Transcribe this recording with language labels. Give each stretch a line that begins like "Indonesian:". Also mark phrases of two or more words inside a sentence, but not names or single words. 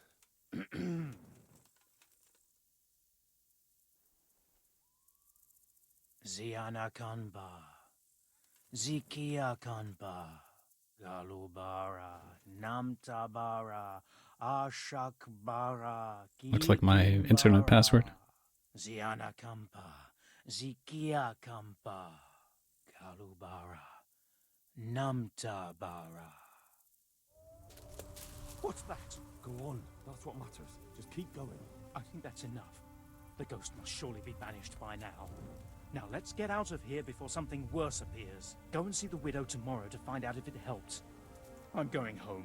English: Ziana Kanba. Zikia Kanba. Galubara. Namtabara. Ashakbara. Looks like my internet password. Ziana Kampa. Zikia Kampa. Galubara. Namtabara. What's that? Go on. That's what matters. Just keep going. I think that's enough. The ghost must surely be banished by now. Now let's get out of here before something worse appears. Go and see the widow tomorrow to find out if it helps. I'm going home.